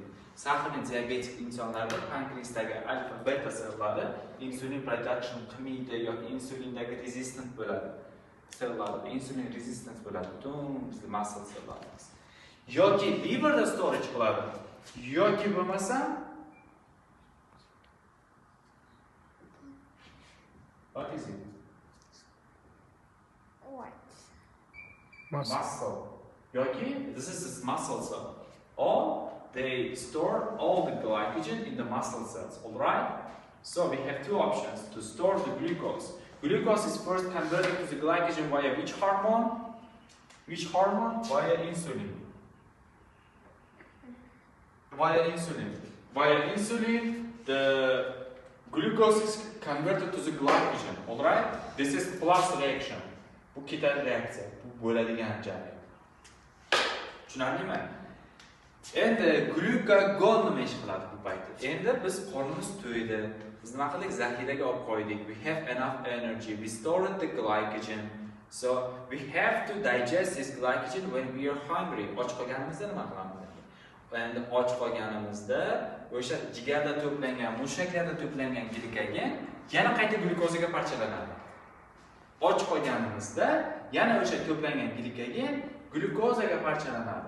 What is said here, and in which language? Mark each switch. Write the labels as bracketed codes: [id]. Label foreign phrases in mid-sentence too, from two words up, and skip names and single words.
[uz] Sahrni diabetik insonlarda pankreasdagi alfa beta sellari [en] insulin production [uz] qilmaydi yoki insulindagi resistant bo'ladi. Sellar, insulin resistant bo'ladi. Butun bizning muscle sellarimiz. Yoki liverda storage qiladi. Yoki bo'lmasa [en] what is it? What? Muscle. Yoki this is this muscle cell. Or they store all the glycogen in the muscle cells. All right? So we have two options to store the glucose. Glucose is first converted to the glycogen via which hormone? Which hormone? Via insulin. Via insulin. Via insulin, the glucose is converted to the glycogen. All right? This is plus reaction. [uz] Bu ketadi reaksiya. Bu bo'ladigan jarayon. Tushunarlimi? Endi glukagon nima ish qiladi bu paytda? Endi biz qornimiz to'ydi. Biz nima qildik? Zaxiraga olib qo'ydik. [en] We have enough energy. We stored the glycogen. So we have to digest this glycogen when we are hungry. [uz] Och qolganimizda nima qilamiz? Endi och qolganimizda o'sha jigarda to'plangan, mushaklarda to'plangan glikogen yana qayta glukozaga parchalanadi. Och qolganimizda yana o'sha to'plangan glikogen glukozaga parchalanadi.